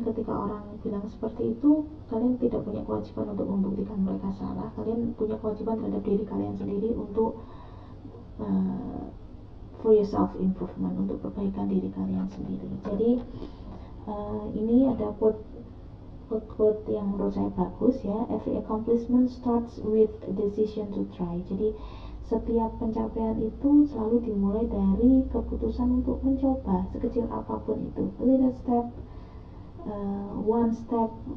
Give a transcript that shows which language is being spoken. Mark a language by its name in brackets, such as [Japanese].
[Indonesian] Ketika orang bilang seperti itu, kalian tidak punya kewajiban untuk membuktikan mereka salah. Kalian punya kewajiban terhadap diri kalian sendiri untuk [English] for your self improvement, [Indonesian] untuk perbaikan diri kalian sendiri. Jadi ini ada quote yang menurut saya bagus ya. [English] Every accomplishment starts with a decision to try. [Indonesian] Jadi setiap pencapaian itu selalu dimulai dari keputusan untuk mencoba, sekecil apapun itu. [English] A little step, one step.